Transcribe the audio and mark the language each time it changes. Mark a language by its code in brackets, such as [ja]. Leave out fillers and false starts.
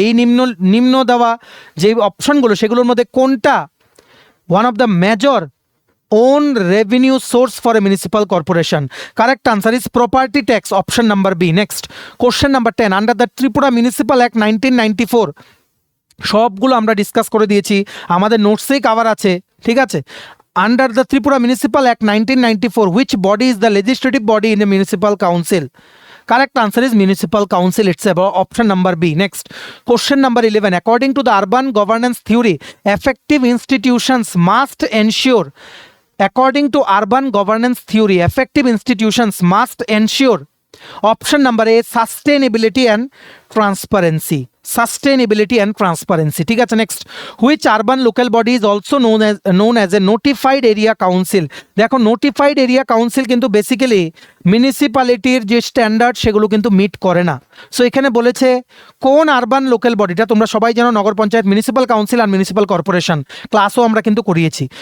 [bn] এই নিম্ন দেওয়া যে অপশনগুলো সেগুলোর মধ্যে কোনটা [en] One of the major own revenue source for a municipal corporation? Correct answer is property tax, option number B. Next question number 10, under the Tripura municipal act 1994, [bn] সবগুলো আমরা ডিসকাস করে দিয়েছি, আমাদের নোটসেই কভার আছে। ঠিক আছে, [en] Under the Tripura Municipal Act 1994, which body is the legislative body in the municipal council? Correct answer is municipal council itself, option number B. Next, question number 11. According to the urban governance theory, effective institutions must ensure. According to urban governance theory, effective institutions must ensure. Option number A, sustainability and transparency. Sustainability and transparency. [bn] ঠিক আছে, [en] Next, which urban local body is also known as a notified area council. [bn] দেখো, notified area council কিন্তু basically মিউনিসিপ্যালিটির যে standard সেগুলো কিন্তু meet করে না। So এখানে বলেছে কোন আরবান লোকাল বডিটা, তোমরা সবাই জানো নগর পঞ্চায়েত, মিউনিসিপ্যাল কাউন্সিল আর মিউনিসিপ্যাল কর্পোরেশন, ক্লাসও আমরা কিন্তু করিয়েছি।